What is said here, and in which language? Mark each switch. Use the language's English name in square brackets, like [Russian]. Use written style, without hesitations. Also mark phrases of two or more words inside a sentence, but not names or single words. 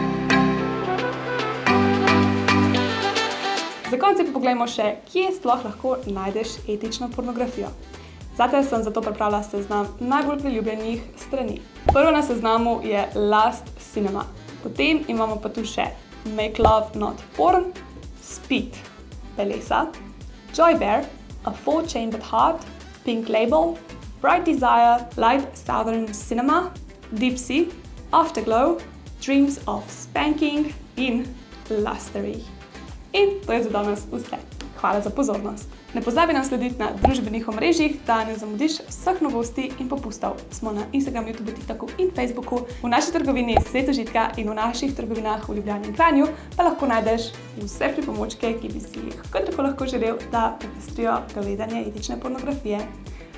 [Slovenian] Za konec pa poglejmo še, kje sploh lahko najdeš etično pornografijo. Zate sem zato pripravila seznam najbolj priljubljenih strani. Prvo na seznamu je Lust Cinema. Potem imamo pa tu še Make Love Not Porn, Speed, Belesa, Joy Bear, A Four-Chambered Heart, Pink Label, Bright Desire, Light Southern Cinema, Deep Sea, Afterglow, Dreams of Spanking in Lustery. In to je za danes vse. Hvala za pozornost. Ne pozabi nam slediti na družbenih omrežjih, da ne zamudiš vseh novosti in popustov. Smo na Instagramu, YouTubeu, TikToku in Facebooku, v naši trgovini Svet užitka in v naših trgovinah v Ljubljani in Kranju pa lahko najdeš vse pripomočke, ki bi si jih kar tako lahko želel, da popestrijo gledanje etične pornografije.